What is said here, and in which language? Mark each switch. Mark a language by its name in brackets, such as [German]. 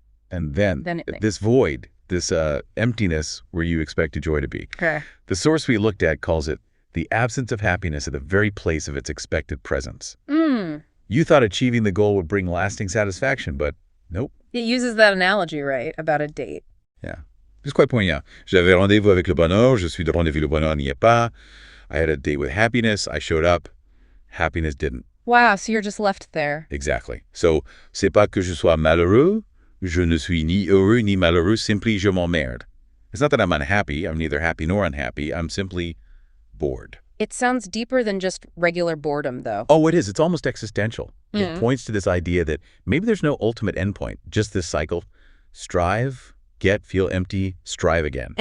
[English] And then this void, this emptiness where you expected joy to be. Okay. The source we looked at calls it the absence of happiness at the very place of its expected presence. You thought achieving the goal would bring lasting satisfaction, but nope. It uses that analogy, right, about a date. Yeah. [French] C'est quoi poignant? J'avais rendez-vous avec le bonheur, je suis de rendez-vous, le bonheur n'y est pas. [English] I had a date with happiness, I showed up, happiness didn't. Wow, so you're just left there. Exactly. So, [French] c'est pas que je sois malheureux, je ne suis ni heureux ni malheureux, [English] simply [French] je m'emmerde. [English] It's not that I'm unhappy, I'm neither happy nor unhappy, I'm simply bored. It sounds deeper than just regular boredom, though. Oh, it is. It's almost existential. It points to this idea that maybe there's no ultimate endpoint, just this cycle. Strive, get, feel empty, strive again.